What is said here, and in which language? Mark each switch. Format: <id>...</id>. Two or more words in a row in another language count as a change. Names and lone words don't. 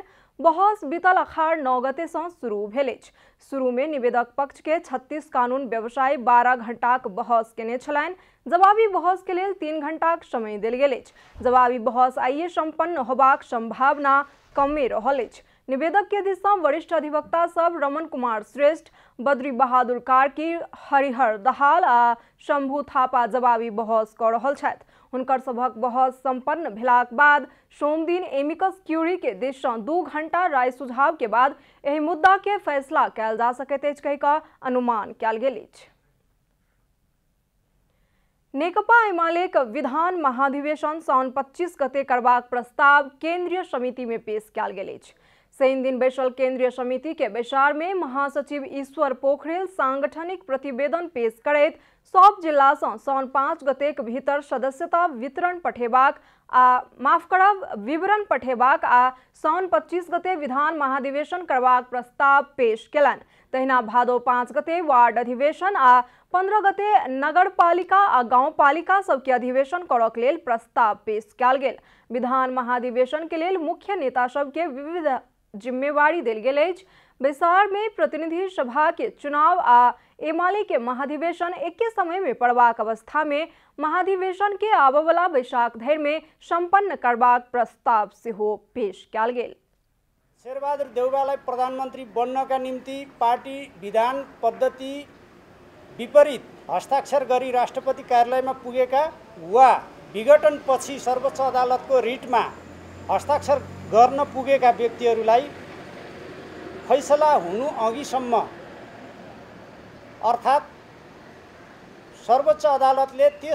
<mai>बहस बीतल अखाड़ 9 गते से शुरू भेल अछि। शुरू में निवेदक पक्ष के 36 कानून व्यवसाय 12 घंटा बहस केने छलनि। जवाबी बहस के लिए 3 घंटा समय देल गेल अछि। जवाबी बहस आइए संपन्न होबाक संभावना कमे रहल अछि। निवेदक के दिस से वरिष्ठ अधिवक्ता सब रमन कुमार श्रेष्ठ, बद्री बहादुर कार्की, हरिहर दहाल आ शंभू थापा जवाबी बहस कर रहल छथि। हुनकर सभक बहस संपन्न भेलाक बाद सोम दिन</mai> <la>amicus curiae</la> <mai>के दिस से 2 घंटा राय सुझाव के बाद एहि मुद्दा के फैसला कयल जा सकैत अछि कहि कऽ अनुमान कयल गेल अछि। नेकपा एमाले विधान महाधिवेशन साउन 25 गते करबाक प्रस्ताव केंद्रीय समिति में पेश कयल गेल अछि। शनि दिन बैसल केंद्रीय समिति के बैसार में महासचिव ईश्वर पोखरेल सांगठनिक प्रतिवेदन पेश करैत सब जिला से साउन 5 गते के भीतर सदस्यता विवरण पठेबाक आ साउन 25 गते विधान महाधिवेशन करबाक प्रस्ताव पेश केलनि। तहिना भादो 5 गते वार्ड अधिवेशन आ 15 गते नगरपालिका आ गाउँपालिका सबके अधिवेशन करक लेल प्रस्ताव पेश कयल गेल। विधान महाधिवेशन के लेल मुख्य नेता सबके विविध जिम्मेवारी देल गेल अछि। बैसार में प्रतिनिधि सभा के चुनाव आ एमाले के महाधिवेशन एके समय में पड़बाक अवस्था में महाधिवेशन के आबवला बैसाख धरि में संपन्न करबाक प्रस्ताव सेहो पेश कयल गेल।</mai> <ne>शेरबहादुर देउवालाई प्रधानमन्त्री बन्नका निम्ति पार्टी विधान पद्धति विपरीत हस्ताक्षर गरी राष्ट्रपति कार्यालयमा पुगेका वा विघटनपछि सर्वोच्च अदालतको रिटमा हस्ताक्षर गर्न पुगेका व्यक्तिहरूलाई फैसला हुनु अघिसम्म अर्थात् सर्वोच्च अदालतले</ne>